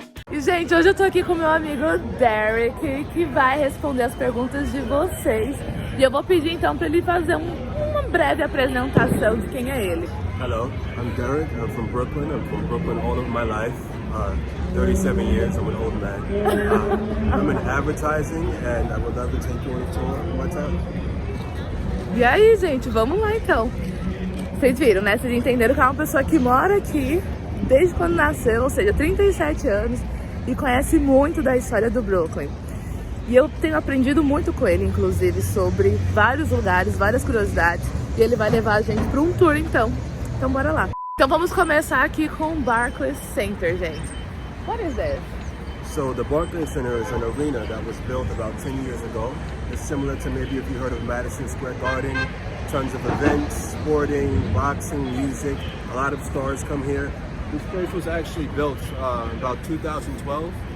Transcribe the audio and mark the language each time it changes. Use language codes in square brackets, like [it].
[pt] Gente, hoje eu tô aqui com meu amigo Derrick, que vai responder as perguntas de vocês. E eu vou pedir então pra ele fazer uma breve apresentação de quem é ele. [en] Hello, I'm Derrick. I'm from Brooklyn. I'm from Brooklyn all of my life. 37 years, I'm an old man. I'm in advertising and I would love to take you on a tour one time. [pt] E aí, gente, vamos lá então. Vocês viram, né? Vocês entenderam que é uma pessoa que mora aqui desde quando nasceu, ou seja, 37 anos. E conhece muito da história do Brooklyn. E eu tenho aprendido muito com ele, inclusive, sobre vários lugares, várias curiosidades. E ele vai levar a gente para um tour, então. Então, bora lá. Então, vamos começar aqui com o Barclays Center, gente. [en] What is that? So, the Barclays Center is an arena that was built about 10 years ago. It's similar to maybe if you heard of Madison Square Garden. Tons of events, sporting, boxing, music. A lot of stars come here. This place was actually built about 2012.